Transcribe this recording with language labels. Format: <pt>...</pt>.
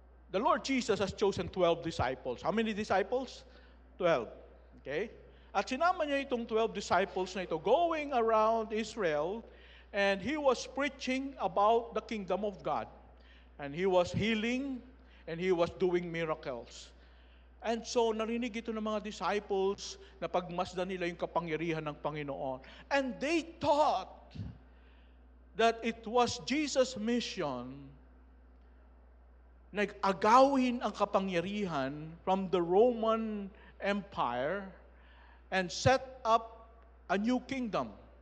<en>The Lord Jesus has chosen 12 disciples. How many disciples? 12. Okay?</en> <tl>At sinama niya itong 12 disciples na ito</tl> <en>going around Israel, and he was preaching about the kingdom of God. And he was healing, and he was doing miracles.</en> <tl>And so, narinig ito ng mga disciples na pagmasdan nila yung kapangyarihan ng Panginoon.</tl> <en>And they thought that it was Jesus' mission</en> <tl>na agawin ang kapangyarihan</tl> <en>from the Roman Empire and set up a new kingdom.</en>